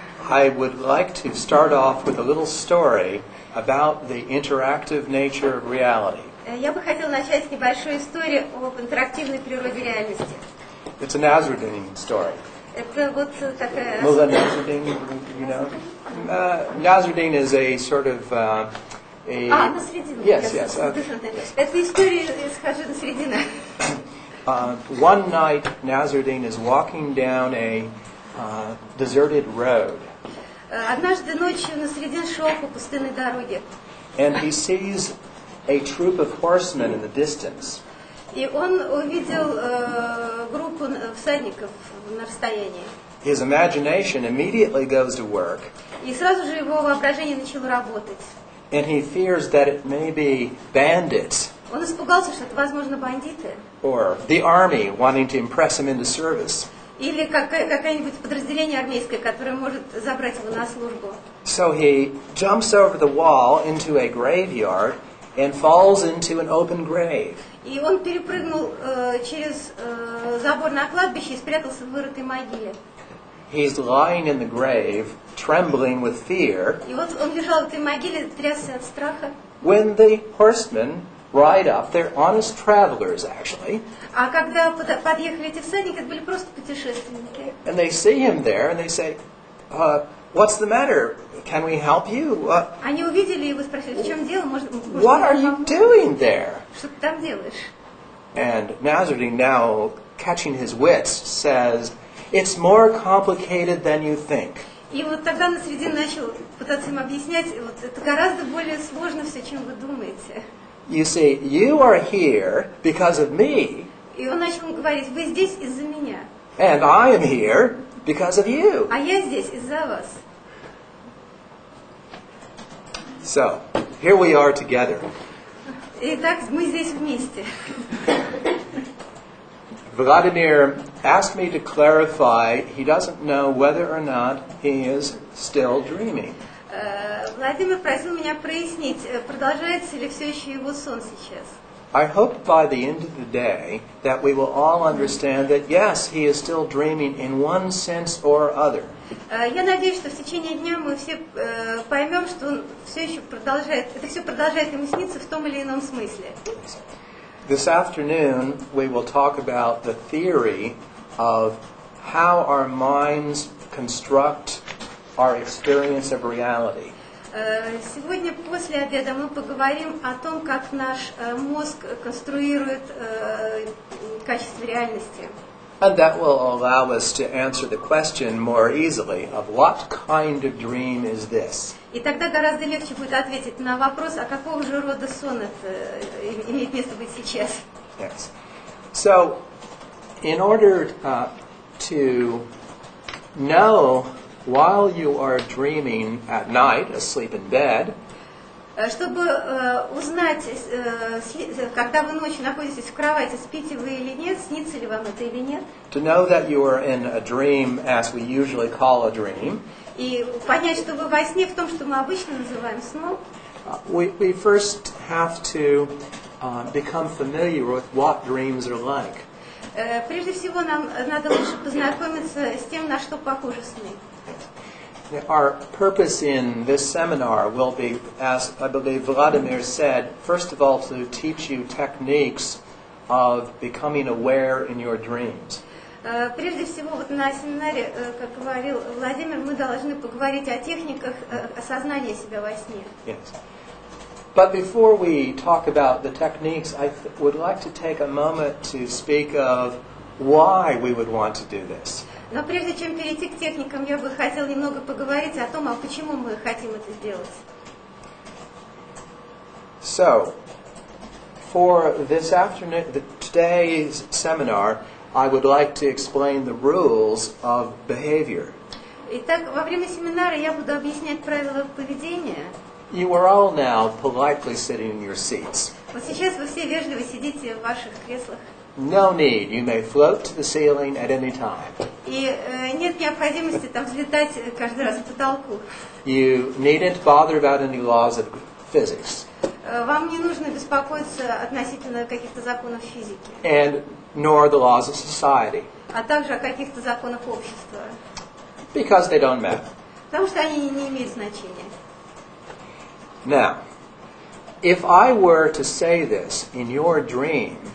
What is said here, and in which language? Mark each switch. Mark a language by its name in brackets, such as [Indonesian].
[English] I would like to start off with a little story about the interactive nature of reality. [Russian] я бы хотела начать с небольшой истории об интерактивной природе реальности. [English] It's a Nasruddin story. [Russian] Это вот такая... [English] Mullah Nasruddin, you know? Nasruddin is a sort of [Russian] Насредина. [English] Yes, yes. [Russian] Это история из Хаджи Насредина. [English] One night, Nasruddin is walking down a deserted road, [Russian] Однажды ночью Насредин шел по пустынной дороге, [English] and he sees a troop of horsemen in the distance. [Russian] и он увидел группу всадников на расстоянии. [English] His imagination immediately goes to work, [Russian] И сразу же его воображение начало работать. [English] and he fears that it may be bandits [Russian] Он испугался, что это, возможно, бандиты. [English] or the army wanting to impress him into service. [Russian] Или какое-нибудь подразделение армейское, которое может забрать его на службу. [English] So he jumps over the wall into a graveyard and falls into an open grave. [Russian] И он перепрыгнул через забор на кладбище и спрятался в вырытой могиле. [English] He's lying in the grave, trembling with fear, [Russian] И вот он лежал в этой могиле, трясся от страха. [English] when the horsemen ride up. They're honest travelers, actually. [Russian] А когда подъехали эти всадники, это были просто путешественники. [English] And they see him there, and they say, what's the matter? Can we help you? [Russian] Они увидели его и спросили, в чем дело? Может, [English] What are you doing there? [Russian] что ты там делаешь? [English] And Nasruddin, now catching his wits, says, it's more complicated than you think. [Russian] И вот тогда Насредин начал пытаться им объяснять, вот это гораздо более сложно все, чем вы думаете. [English] You see, you are here because of me, [Russian] И он начал говорить, вы здесь из-за меня, [English] and I am here because of you. [Russian] а я здесь из-за вас. [English] So, here we are together. [Russian] Итак, мы здесь вместе. [English] Vladimir asked me to clarify he doesn't know whether or not he is still dreaming. [Russian] Владимир просил меня прояснить, продолжается ли все еще его сон сейчас. [English] I hope by the end of the day that we will all understand that yes, he is still dreaming in one sense or other. [Russian] Я надеюсь, что в течение дня мы все поймем, что он все еще продолжает, это все продолжает ему сниться в том или ином смысле. [English] This afternoon we will talk about the theory of how our minds construct our experience of reality. [Russian] Сегодня после обеда мы поговорим о том, как наш мозг конструирует качество реальности. [English] And that will allow us to answer the question more easily of what kind of dream is this? [Russian] И тогда гораздо легче будет ответить на вопрос, а какого же рода сон это имеет место быть сейчас. [English] Yes. So, in order to know while you are dreaming at night, asleep in bed, [Russian] Чтобы узнать, когда вы ночью находитесь в кровати, спите вы или нет, снится ли вам это или нет, [English] to know that you are in a dream as we usually call a dream, [Russian] и понять, что вы во сне в том, что мы обычно называем сном, [English] we first have to become familiar with what dreams are like. [Russian] Прежде всего нам надо лучше познакомиться с тем, на что похожи сны. [English] Our purpose in this seminar will be, as I believe Vladimir said, first of all to teach you techniques of becoming aware in your dreams. [Russian] Прежде всего, вот на семинаре, как говорил Владимир, мы должны поговорить о техниках осознания себя во сне. [English] Yes. But before we talk about the techniques, I would like to take a moment to speak of why we would want to do this. [Russian] Но прежде чем перейти к техникам, я бы хотела немного поговорить о том, а почему мы хотим это сделать. [English] So, for this afternoon, today's seminar, I would like to explain the rules of behavior. [Russian] Итак, во время семинара я буду объяснять правила поведения. [English] You are all now politely sitting in your seats. [Russian] Вот сейчас вы все вежливо сидите в ваших креслах. [English] No need. You may float to the ceiling at any time. [Russian] И нет необходимости там взлетать каждый раз к потолку. [English] You needn't bother about any laws of physics. [Russian] Вам не нужно беспокоиться относительно каких-то законов физики. [English] And nor the laws of society. [Russian] А также о каких-то законах общества. [English] Because they don't matter. [Russian] Потому что они не имеют значения. [English] Now, if I were to say this in your dream,